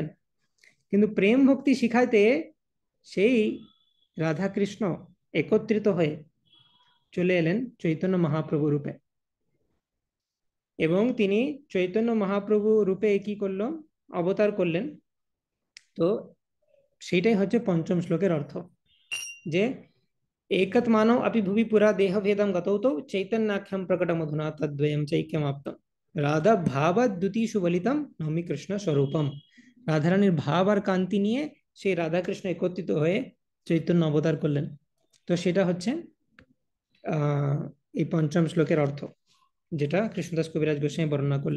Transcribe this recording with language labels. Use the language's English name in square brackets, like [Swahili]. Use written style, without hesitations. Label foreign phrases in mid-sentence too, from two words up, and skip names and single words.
[Bangla] কিন্তু প্রেম ভক্তি শিখাইতে সেই রাধা কৃষ্ণ একত্রিত হয়ে চলে এলেন চৈতন্য মহাপ্রভু রূপে। এবং তিনি চৈতন্য মহাপ্রভু রূপে কি করলো? অবতার করলেন। তো সেইটাই হচ্ছে পঞ্চম শ্লোকের অর্থ, যে [Sanskrit] একত মানव अपि भुवि पुरा देह भेदम गतौ तो चैतन्याख्यम प्रकटम अधुना तद्वयम चैक्यमाप्तम। রাধা ভাব দ্যুতি সুবলিতম নমি কৃষ্ণ স্বরূপম। [Bangla] রাধারানীর ভাব আর কান্তি নিয়ে সেই রাধা কৃষ্ণ একত্রিত হয়ে চৈতন্য অবতার করলেন। তো সেটা হচ্ছে আহ এই পঞ্চম শ্লোকের অর্থ, যেটা কৃষ্ণদাস কবিরাজ গোস্বামী বর্ণনা করলেন।